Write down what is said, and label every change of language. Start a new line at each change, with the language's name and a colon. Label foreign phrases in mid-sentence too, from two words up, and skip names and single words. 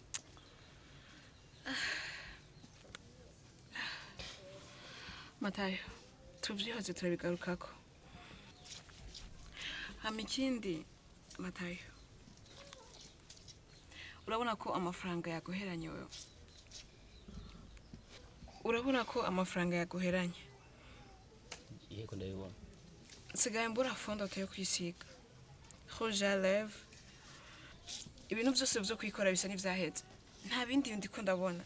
Rundi: Matayo, tuvyihoze turabigarukako. Ikindi Matayo. Urabona ko amafaranga yaguheranye wewe. Urabona ko amafaranga yaguheranye. Yego ndabibona. Sigaye mbura fondo yo kwisiga.
French: Rouge à lèvres.
Rundi: Ibintu byose byo kwikora bisa n'ivyaheze. Nta bindi ndiko ndabona.